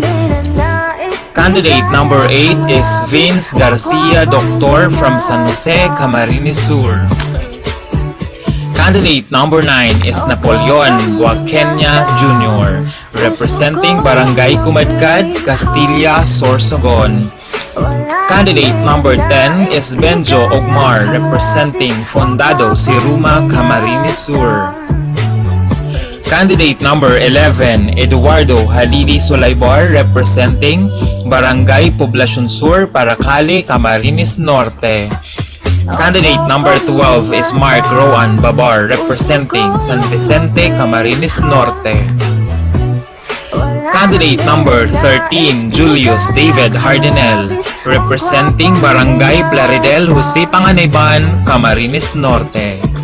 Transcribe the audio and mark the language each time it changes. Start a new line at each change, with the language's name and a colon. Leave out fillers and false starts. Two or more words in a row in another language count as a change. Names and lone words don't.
English: Candidate number 8 is Vince Garcia Doctor from San Jose, Camarines Sur. Candidate number 9 is Napoleon Guaqueña Jr., representing Barangay Kumadkad, Castilla, Sorsogon. Candidate number 10 is Benjo Ogmar, representing Fondado Siruma, Camarines Sur. Candidate number 11, Eduardo Halili Sulaybar, representing Barangay Poblacion Sur, Paracali, Camarines Norte. Candidate number 12 is Mark Roan Babar, representing San Vicente, Camarines Norte. Candidate number 13, Julius David Hardinel, representing Barangay Plaridel, Jose Panganiban, Camarines Norte.